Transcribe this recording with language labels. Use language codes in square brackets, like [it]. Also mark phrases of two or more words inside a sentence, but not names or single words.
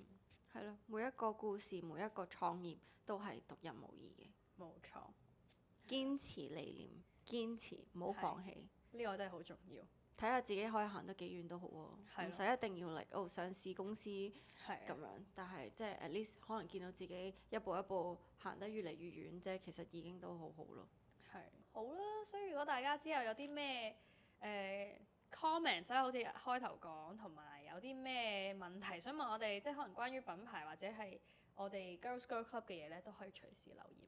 [yue] 係咯，每一個故事，每一個創業都係獨一無二嘅。冇錯，堅持理念，堅持唔好放棄。呢個真係好重要。睇下自己可以行得幾遠都好喎，唔使一定要嚟上市公司咁樣，但係即係 [en] at least [yue] 可能見到自己一步一步行得越嚟越遠，即係其實已經都好好咯。係好啦，所以如果大家之後有啲咩comment，即係好似開頭講，同埋有啲咩問題想問我哋，即係可能關於品牌或者係我哋 Girls Girl Club 嘅嘢咧，都可以隨時留言。